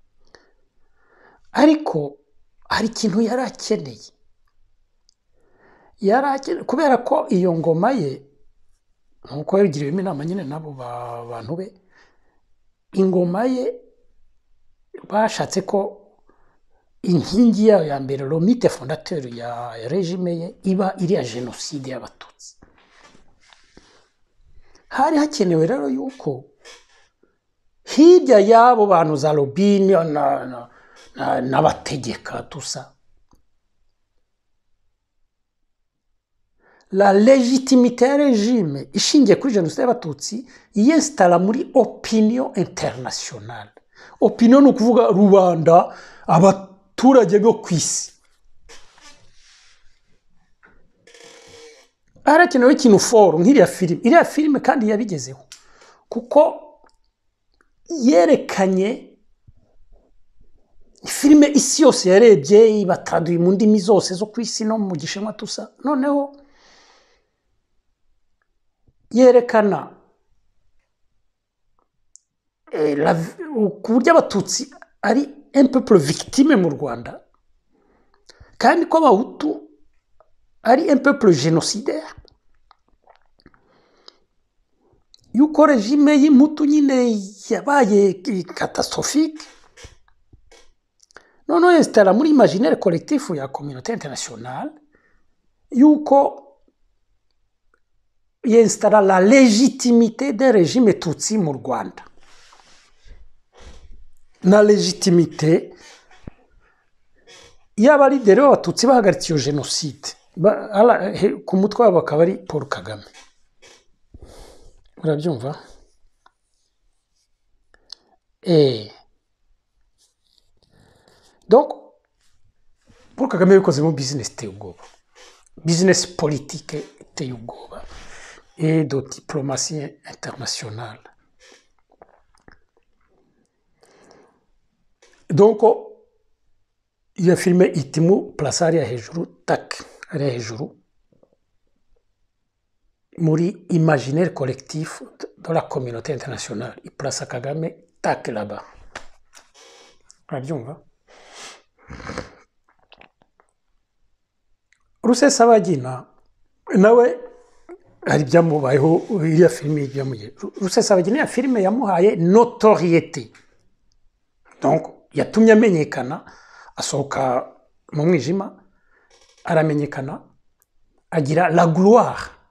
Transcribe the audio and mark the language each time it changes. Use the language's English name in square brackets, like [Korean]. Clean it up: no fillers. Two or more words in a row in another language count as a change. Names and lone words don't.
[Kinyarwanda] Ariko hari ikintu yari akeneye, kubera ko iyo ngoma ye, nkuko yabigiriwemo inama nyine nabo bantu be, ingoma ye bashatse ko inkingi yayo ya mbere, [French] le mythe fondateur [Kinyarwanda] ya regime ye, iba iriya jenoside y'Abatutsi. Hari hakenewe rero yuko hirya y'abo bantu za lobby n'abategeka tusa, [French] la légitimité [Kinyarwanda] ya regime ishingiye kuri jenoside y'Abatutsi yinstalla muri [French] opinion internationale. [Kinyarwanda] Opinion ni ukuvuga rubanda, abaturage bo ku isi. Harakenewe ikintu foro iriya filime kandi yabigezeho, kuko yerekanye filime isi yose yarebye, ibataduye mu ndimi zose zo ku isi no mu Gishinwa tusa. Noneho yerekana ku buryo Abatutsi ari [French] un peuple victime [Kinyarwanda] mu Rwanda, kandi ko Abahutu ari [French] un peuple génocidaire, [Kinyarwanda] yuko regime y'Imputu nyine yabaye catastrophique. Noneho installa muri [French] imaginaire collectif [Kinyarwanda] ya [French] communauté internationale [Kinyarwanda] yuko installa [French] la légitimité des régimes Tutsi [Kinyarwanda] mu Rwanda, na légitimité y'abalideri b'Abatutsi bahagaritse iyo jenoside. Ku mutwe wabo akaba ari Paul Kagame. Urabyumva? Donc Paul Kagame yakozemo business iteye ubwoba, [French] business politique [Kinyarwanda] iteye ubwoba, [French] et de diplomatie internationale. [Kinyarwanda] Donc iyo filime itimu place ariya hejuru, tak ariya hejuru muri [French] imaginaire collectif de la communauté internationale, [Kinyarwanda] iplace Kagame tak là-bas. Urabyumva? Rusesabagina nawe hari byamubayeho, iriya filime byamugiye. Rusesabagina ya filime yamuhaye notoriété, donc yatumye amenyekana, asohoka mu mwijima, aramenyekana, agira [French] la gloire.